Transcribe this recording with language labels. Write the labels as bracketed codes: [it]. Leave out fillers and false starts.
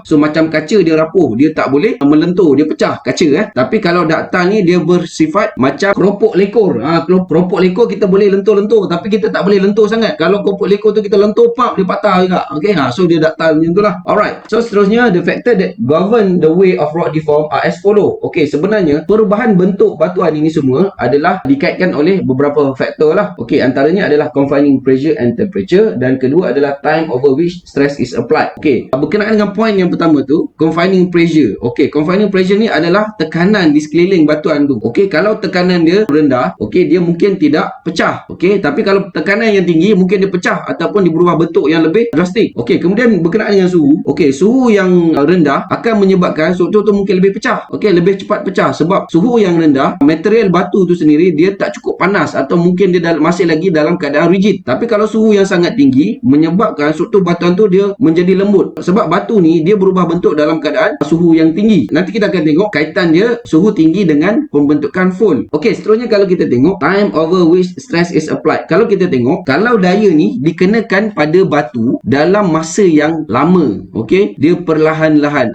[ms] So macam kaca dia rapuh, dia tak boleh melentur, dia pecah kaca. Tapi kalau ductile ni dia bersifat macam keropok lekor. Keropok lekor kita boleh lentur-lentur, tapi kita tak boleh lentur sangat. Kalau keropok lekor tu kita lentur, pap, dia patah juga. Okey, so dia ductile macam itulah. [en] Alright, so seterusnya the factor that govern the way of rock deform are as follow. [ms] Okey, sebenarnya perubahan bentuk batuan ini semua adalah dikaitkan oleh beberapa faktor lah. Okey, antaranya adalah [en] confining pressure and temperature, [ms] dan kedua adalah [en] time over which stress is applied. [ms] Okey, berkenaan dengan poin yang pertama tu, confining pressure. Okey, confining pressure ni adalah tekanan di sekeliling batuan tu. Okey, kalau tekanan dia rendah, okey, dia mungkin tidak pecah. Okey, tapi kalau tekanan yang tinggi, mungkin dia pecah ataupun dia berubah bentuk yang lebih drastik. Okey, kemudian berkenaan dengan suhu. Okey, suhu yang rendah akan menyebabkan struktur tu mungkin lebih pecah. Okey, lebih cepat pecah sebab suhu yang rendah, material batu tu sendiri dia tak cukup panas atau mungkin dia masih lagi dalam keadaan rigid. Tapi kalau suhu yang sangat tinggi menyebabkan struktur batuan tu dia menjadi lembut. Sebab batu ni dia berubah bentuk dalam keadaan suhu yang tinggi. Nanti kita akan tengok kaitan dia suhu tinggi dengan pembentukan fold. Okey, seterusnya kalau kita tengok [en] time over which stress is applied. [ms] Kalau kita tengok, kalau daya ni dikenakan pada batu dalam masa yang lama, okey, dia perlahan-lahan.